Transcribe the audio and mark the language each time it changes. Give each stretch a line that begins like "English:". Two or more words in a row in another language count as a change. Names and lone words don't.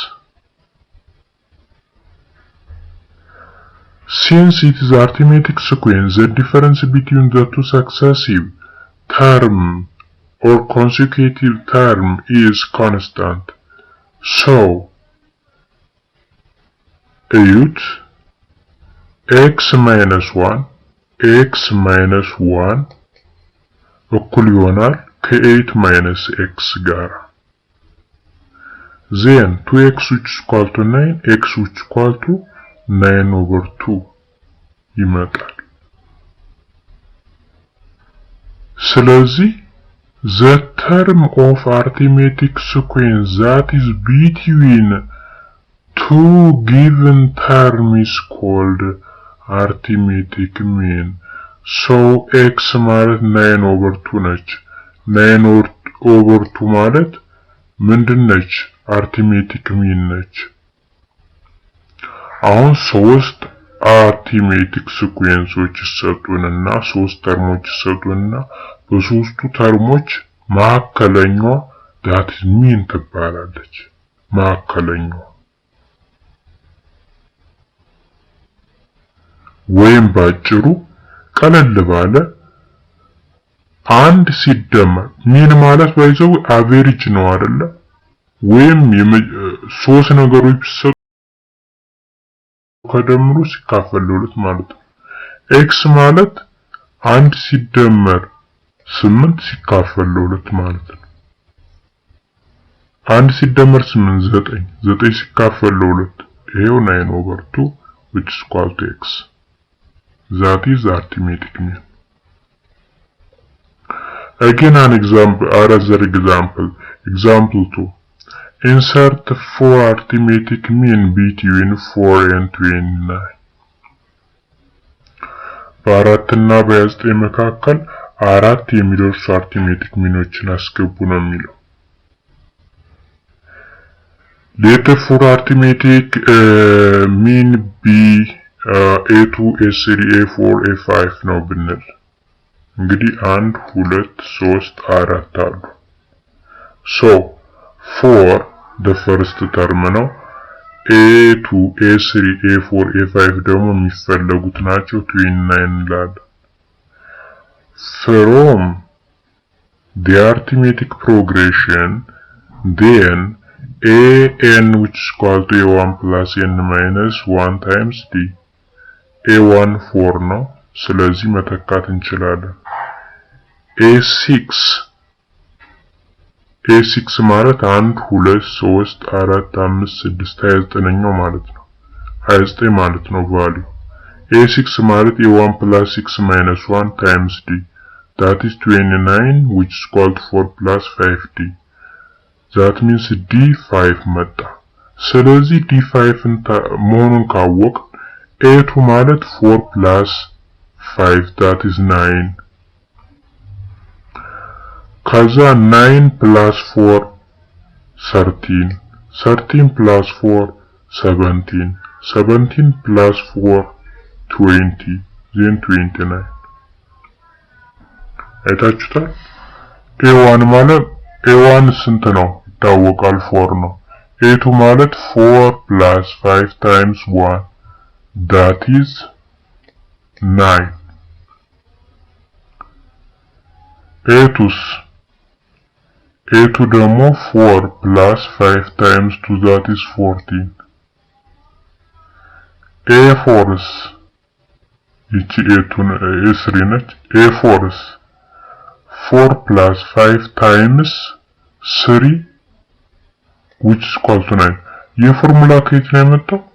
English: since it is arithmetic sequence the difference between the two successive term or consecutive term is constant. So, eut x minus 1
Amharic: እኩል ይሆናል ከ8
English: minus x ጋር then 2x which is equal to 9 x which is equal to 9 over 2
Amharic: ይመጣል ስለዚህ
English: The term of arithmetic sequence that is between two given terms is called arithmetic mean.
Amharic: So x ማለት 9 over 2 ነች 9 over 2 ማለት ምንድን ነች
English: arithmetic mean
Amharic: ነች አሁን 3
English: arithmetic sequenceዎች
Amharic: ይሰጡንና 3 ተርሞች ይሰጡንና በሶስቱ ተርሞች ማከለኛዋ
English: that is mean
Amharic: ትባላለች። ማከለኛዋ ወይም ባጭሩ ቀለል ባለ አንድ ሲደመር ሚን ማለት ባይዘው አቨሬጅ ነው አይደለ? ወይም ሶስት ነገሮች ሲሰጡ ከደምሩ ሲካፈል ለሁለት ማለት ነው። ኤክስ ማለት አንድ ሲደመር 8 ሲካፈል ለሁለት ማለት ነው። አንድ ሲደመር 8 9 9 ሲካፈል ለሁለት ይሄው 9/2
English: which is equal to x. That is arithmetic mean. Again an example, another example. Example 2. Insert 4 arithmetic mean between 4 and 29.
Amharic: በአራትና በ9 መካከል አራት የሚደርሱ arithmetic ሚኖችን አስገቡ ነው የሚለው።
English: Let the 4 arithmetic mean be A2, A3, A4, A5
Amharic: ነው ብንል እንግዲህ 1 2 3 4 አሉ። So 4
English: the first term
Amharic: ነው። A2, A3, A4, A5 ደግሞ የሚፈለጉት ናቸው 29 እንላለን።
English: From the arithmetic progression then an which is equal to a1 plus n minus 1 times d a1 4 ነው
Amharic: ስለዚህ መተካት እንችላለን።
English: a6
Amharic: ማለት 1 2 3 4 5 6 29ኛው ማለት ነው 29 ማለት ነው ቫልዩ
English: a6 ማለት a1 plus 6 minus 1 times d that is 29 which is equal to 4 plus 5d that means d5
Amharic: መጣ ስለዚህ d5 መሆኑን ካወቅ a2 ማለት
English: 4 plus 5 that is 9
Amharic: ከዛ 9 plus 4 13 13 plus 4 17 17 plus 4 20 then 29 አይታችሁታል a1 ማለት a1 ስንት ነው ይታወቃል 4 ነው a2 ማለት
English: 4 plus 5 times 1 that is 9
Amharic: a2 ደግሞ
English: 4 plus 5 times 2 that is 14
Amharic: a4's ይቺ a3 ነች a4's
English: 4 plus 5 times 3 which is equal to 9
Amharic: የፎርሙላ ከየት ነው የመጣው